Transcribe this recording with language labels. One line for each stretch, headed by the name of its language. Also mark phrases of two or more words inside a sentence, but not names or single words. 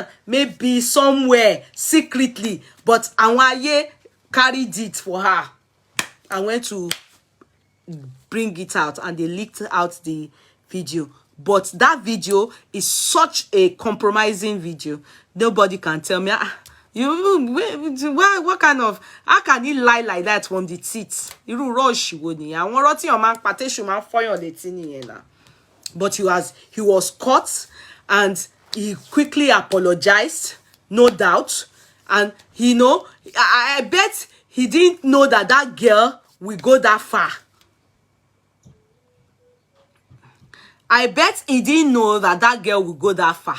English: Maybe somewhere secretly, but Awaye carried it for her and went to bring it out, and they leaked out the video. But that video is such a compromising video. Nobody can tell me, what kind of, how can he lie like that from the teeth?
Yoruba: Irú rush wo ni. Àwọn ọ̀rọ̀ tí
English: your man patesu man
Yoruba: fọyàn létí nìyẹn na.
English: But he was caught, and he quickly apologized, no doubt. And you know, I bet he didn't know that that girl will go that far. I bet he didn't know that that girl will go that far.